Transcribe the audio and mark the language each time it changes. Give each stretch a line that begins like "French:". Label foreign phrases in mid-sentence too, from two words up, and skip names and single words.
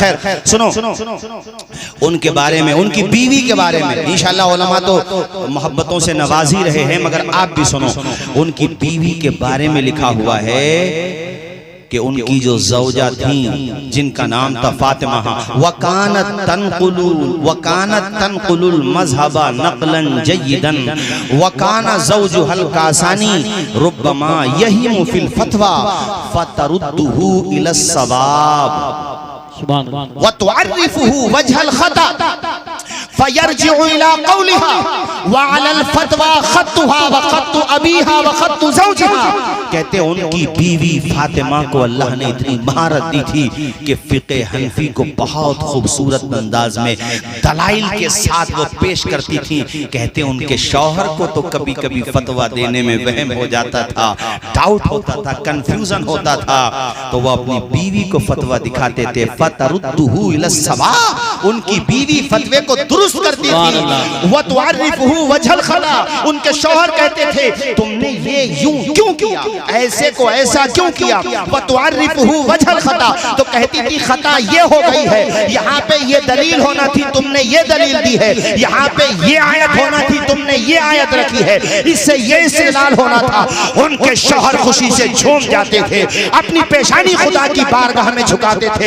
Urdu: خیر سنو ان کے بارے میں، ان کی بیوی کے بارے میں ان شاء اللہ علما تو محبتوں سے نواز ہی رہے ہیں، مگر آپ بھی سنو ان کی بیوی کے بارے میں لکھا ہوا ہے کہ ان کی جو زوجہ تھی جن کا نام تھا فاطمہ,
Arabic: وكانت تنقل المذهب نقلا جيدا وكان زوجها الكاساني ربما يهيم في الفتوى فترده إلى الصواب وتعرفه وجه الخطأ فيرجع إلى قولها وعلى الفتوى خطها وخط أبيها وخط زوجها.
Urdu: کہتے ان کی بیوی فاطمہ کو اللہ نے اتنی مہارت دی تھی کہ فقہِ حنفی کو بہت خوبصورت انداز میں دلائل کے ساتھ وہ پیش کرتی تھی. کہتے ان کے شوہر کو تو کبھی کبھی فتویٰ دینے میں وہم ہو جاتا تھا، ڈاؤٹ ہوتا تھا، کنفیوژن ہوتا تھا، تو وہ اپنی بیوی کو فتویٰ دکھاتے تھے.
Arabic: فترده إلى الصواب,
Urdu: ان کی بیوی فتوے کو درست کرتی تھی.
Arabic: وتعرفه وجه الخطأ,
Urdu: ان کے شوہر کہتے تھے تم نے یہ یوں کیوں کیا، ایسے کو ایسا کیوں کیا.
Arabic: وتعرفه وجه الخطأ,
Urdu: تو کہتی تھی خطا یہ ہو گئی ہے، یہاں پہ یہ دلیل ہونا تھی تم نے یہ دلیل دی ہے، یہاں پہ یہ آیت ہونا تھی تم نے یہ آیت رکھی ہے، اس سے یہ استدلال ہونا تھا. ان کے شوہر خوشی سے جھوم جاتے تھے، اپنی پیشانی خدا کی بارگاہ میں جھکاتے تھے.